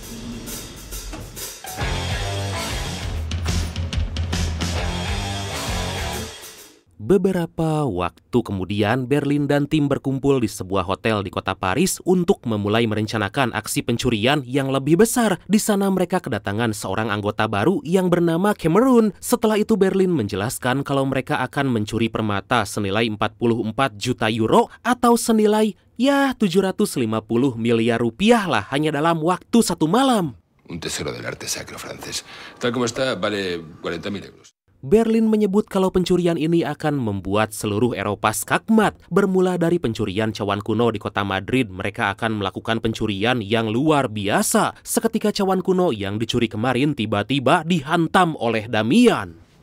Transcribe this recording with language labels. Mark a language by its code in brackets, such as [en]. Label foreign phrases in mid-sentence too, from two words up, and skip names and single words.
[id] Beberapa waktu kemudian, Berlin dan tim berkumpul di sebuah hotel di kota Paris untuk memulai merencanakan aksi pencurian yang lebih besar. Di sana mereka kedatangan seorang anggota baru yang bernama Cameron. Setelah itu Berlin menjelaskan kalau mereka akan mencuri permata senilai 44 juta euro atau senilai 750 miliar rupiah lah hanya dalam waktu 1 malam. [es] Un tesoro del arte sacro francés. Tal como está, vale 40.000 euros. [id] Berlin menyebut kalau pencurian ini akan membuat seluruh Eropa skakmat. Bermula dari pencurian cawan kuno di kota Madrid, mereka akan melakukan pencurian yang luar biasa. Seketika cawan kuno yang dicuri kemarin tiba-tiba dihantam oleh Damian.